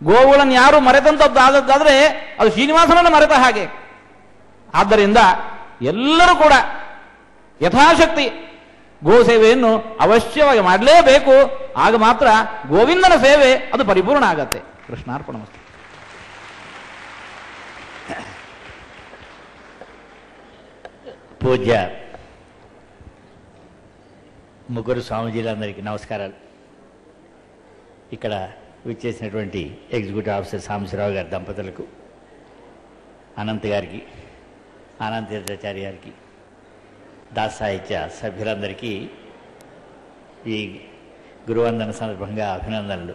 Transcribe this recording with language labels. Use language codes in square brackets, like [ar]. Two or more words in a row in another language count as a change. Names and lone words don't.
[kn] ಗೋವುಗಳನ್ನು ಯಾರು ಮರೆತಂತದ್ದಾದರೆ ಅದು ಶ್ರೀನಿವಾಸನನ್ನು ಮರೆತ ಹಾಗೆ. ಆದ್ದರಿಂದ ಎಲ್ಲರೂ ಕೂಡ ಯಥಾಶಕ್ತಿ ಗೋ ಸೇವೆಯನ್ನು ಅವಶ್ಯವಾಗಿ ಮಾಡಲೇಬೇಕು. ಆಗ ಮಾತ್ರ ಗೋವಿಂದನ ಸೇವೆ ಅದು ಪರಿಪೂರ್ಣ ಆಗತ್ತೆ. ಕೃಷ್ಣಾರ್ಪಣಮಸ್ತು. [te] పూజ్య ముగ్గురు స్వామీజీలందరికీ నమస్కారాలు. ఇక్కడ విచ్చేసినటువంటి [en] executive officer [te] సాంబశివరావు గారి దంపతులకు, అనంత్ గారికి, ఆనంద్ తీర్థాచార్య గారికి, దాస్ సాహిత్య సభ్యులందరికీ ఈ గురువందన సందర్భంగా అభినందనలు.